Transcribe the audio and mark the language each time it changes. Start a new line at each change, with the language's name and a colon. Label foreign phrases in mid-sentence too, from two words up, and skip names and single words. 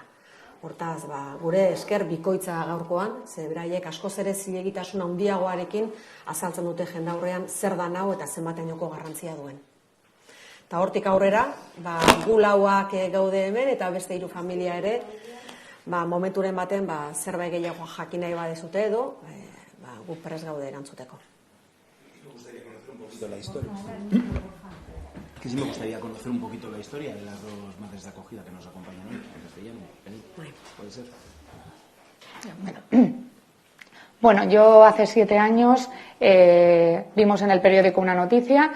Basque: Hortaz, gure esker bikoitza gaurkoan, ze beraiek askoz ere zilegitasun handiagoarekin azaltzen dute jendaurrean zer da hau eta zenbatenoko garrantzia duen. Eta hortik aurrera, gu lauak gaude hemen eta beste 3 familia ere, momenturen baten zerbait gehiago jakin nahi badezute edo, gu prest gaude erantzuteko.
Spanish: Que sí me gustaría conocer un poquito la historia de las 2 madres de acogida que nos acompañan hoy, en castellano. ¿Puede ser? Bueno, yo hace 7 años vimos en el periódico una noticia.